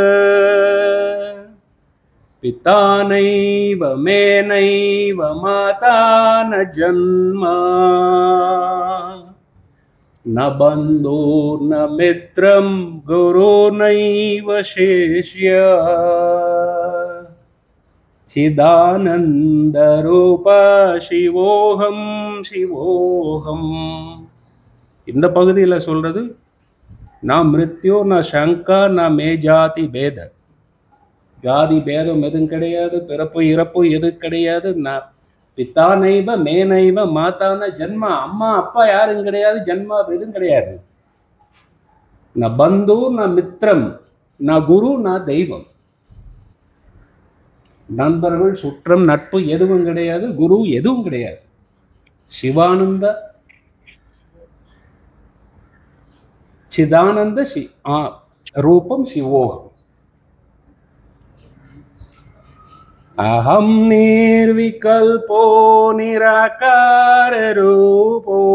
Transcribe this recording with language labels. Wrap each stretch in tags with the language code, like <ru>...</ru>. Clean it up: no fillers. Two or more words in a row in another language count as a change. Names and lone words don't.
<sa>पिता नैव मे नैव माता न जन्म न बन्धो न मित्रं गुरो नैव शिष्य चिदानन्दरूप शिवोऽहं शिवोऽहम्.</sa> <ta>இந்த பகுதியில் சொல்றது</ta> <sa>न मृत्यो न शङ्का न मे जाति भेद,</sa> <ta>ஜாதி பேதம் எதுவும் கிடையாது, பிறப்பு இறப்பு எதுவும் கிடையாது.</ta> <sa>न पिता नैव मे नैव माता न जन्म,</sa> <ta>அம்மா அப்பா யாரும் கிடையாது, ஜன்மா எதுவும் கிடையாது.</ta> <sa>न बन्धु न मित्रम् न गुरु न दैवम्,</sa> <ta>நண்பர்கள் சுற்றம் நட்பு எதுவும் கிடையாது, குரு எதுவும் கிடையாது.</ta> <sa>சிவானந்த चिदानंद रूपम शिवोहम. अहम निर्विकल्पो निराकार रूपो</sa>